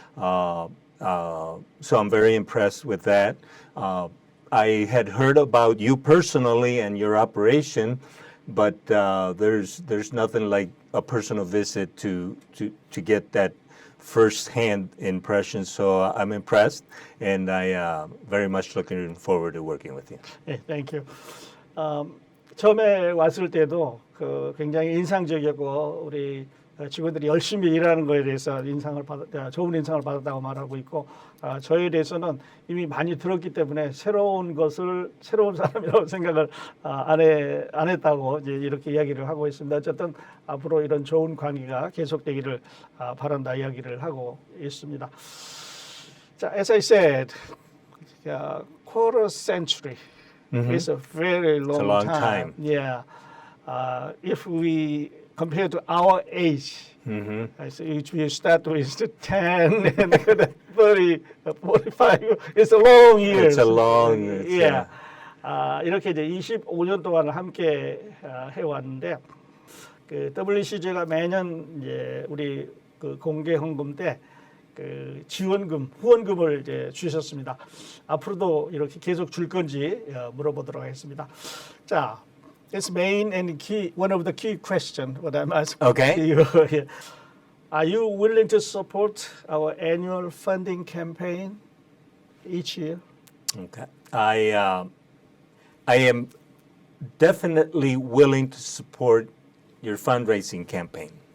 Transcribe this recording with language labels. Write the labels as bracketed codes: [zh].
[en] So I'm very impressed with that. I had heard about you personally and your operation, but there's nothing like a personal visit to get that first-hand impression. So I'm impressed, and I very much looking forward to working with you. 예, thank you. [ko] 처음에 왔을 때도 그 굉장히 인상적이었고 우리 직원들이 열심히 일하는 거에 대해서 좋은 인상을 받았다고 말하고 있고 저에 대해서는 이미 많이 들었기 때문에 새로운 사람이라고 생각을 안 했다고 이제 이렇게 이야기를 하고 있습니다. 어쨌든 앞으로 이런 좋은 관계가 계속되기를 바란다 이야기를 하고 있습니다. [en] 자, as I said, quarter century is a very It's a long time. Yeah, if we compare to our age, so if we start with 10 and 30, 45, it's a long year. It's a long, yeah. [ko] 이렇게 이제 25년 동안 함께 해왔는데 그 WCG가 매년 이제 우리 그 공개 헌금 때 그 지원금, 후원금을 이제 주셨습니다. 앞으로도 이렇게 계속 줄 건지 물어보도록 하겠습니다. [en] 자. It's main and key. One of the key questions what I'm asking you here. Are you willing to support our annual funding campaign each year? Okay. I am definitely willing to support your fundraising campaign